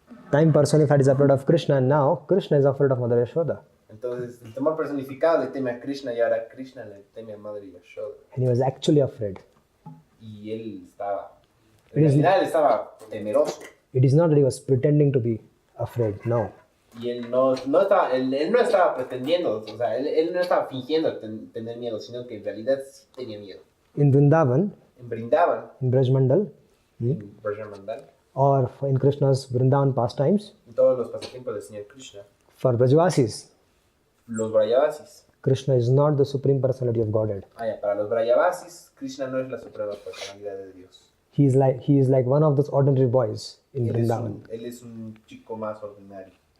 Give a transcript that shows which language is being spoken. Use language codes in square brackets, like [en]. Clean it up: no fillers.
[en] Time personified is afraid of Krishna, and now Krishna is afraid of Mother Yashoda. [es] Entonces, el temor personificado le teme a Krishna y ahora Krishna le teme a Madre Yashoda. [en] And he was actually afraid. [es] Y él estaba temeroso. [en] It is not that he was pretending to be afraid, no. [es] Y él no estaba pretendiendo, o sea, él no estaba fingiendo tener miedo, sino que en realidad sí tenía miedo. [en] In Vrindavan, [es] En [en] Brajmandal, Brajsunder, or in Krishna's Vrindavan pastimes, [es] en todos los pasatiempos del Señor Krishna, [en] for Brajvasis, [es] los Brajavasis, [en] Krishna is not the supreme personality of Godhead. [es] Para los Brajavasis, Krishna no es la suprema personalidad de Dios. [en] He is like one of those ordinary boys in Vrindavan. [es] Él es un chico más ordinario.